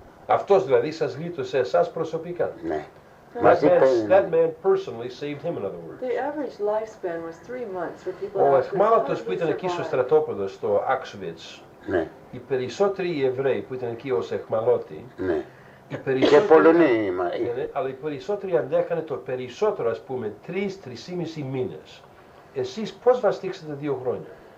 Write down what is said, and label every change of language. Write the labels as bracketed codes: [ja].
[el] Αυτός δηλαδή σας γλίτωσε εσάς προσωπικά? Ναι. [en] That man personally saved him, in other words. The average lifespan was 3 months for people. [el] Ο αιχμάλωτος που ήταν εκεί στο στρατόπεδο στο Auschwitz, ναι, οι περισσότεροι Εβραίοι που ήταν εκεί ως αιχμαλώτοι, ναι, και Πολωνοί, αλλά οι περισσότεροι αντέχανε το περισσότερο, ας πούμε, 3-3,5 μήνες. Εσείς πώς βαστίξατε 2 χρόνια?